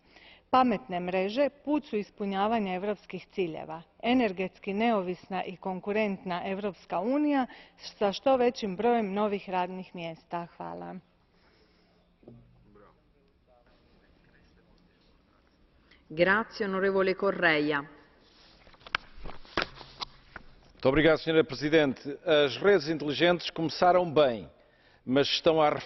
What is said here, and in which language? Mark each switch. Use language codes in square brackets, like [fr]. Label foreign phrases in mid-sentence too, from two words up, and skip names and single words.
[hr] Pametne mreže put su ispunjavanja europskih ciljeva. Energetski neovisna i konkurentna Europska unija sa što većim brojem novih radnih mjesta. Hvala. [it] Grazie, onorevole Correia. [pt] Muito obrigado, Sra. Presidente. As redes inteligentes começaram bem, mas estão a